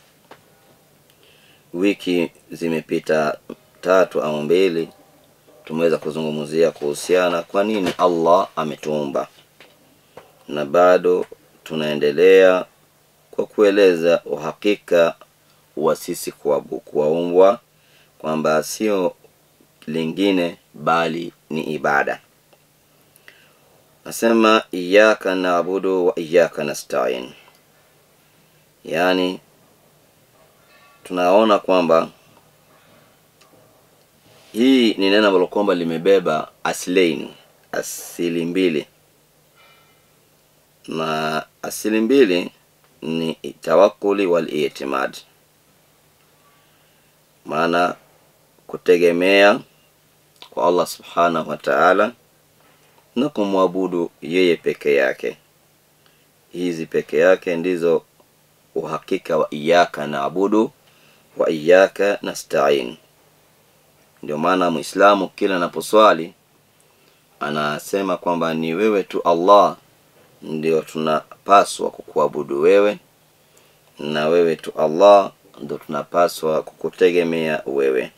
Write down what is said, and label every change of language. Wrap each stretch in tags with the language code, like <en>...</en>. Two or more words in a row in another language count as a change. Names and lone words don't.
<sw>Wiki zimepita 3 au 2 tumeweza kuzungumzia kuhusiana kwa nini Allah ametuumba, na bado tunaendelea kwa kueleza uhakika wa sisi kuumbwa, kwamba sio lingine bali ni ibada.</sw> <ar>Nasema إياك نعبد وإياك نستعين,</ar> <sw>yani tunaona kwamba hii ni neno ambalo kwamba limebeba asili mbili, na asili mbili ni</sw> <ar>التوكل والاعتماد,</ar> <sw>maana kutegemea kwa Allah</sw> <ar>سبحانه وتعالى</ar> <sw>na kumwabudu yeye peke yake. Hizi peke yake ndizo uhakika wa</sw> <ar>إياك نعبد وإياك نستعين.</ar> <sw>Ndio maana Muislamu kila anaposwali anasema kwamba ni wewe tu Allah ndio tunapaswa kukuabudu wewe, na wewe tu Allah ndio tunapaswa kukutegemea wewe.</sw>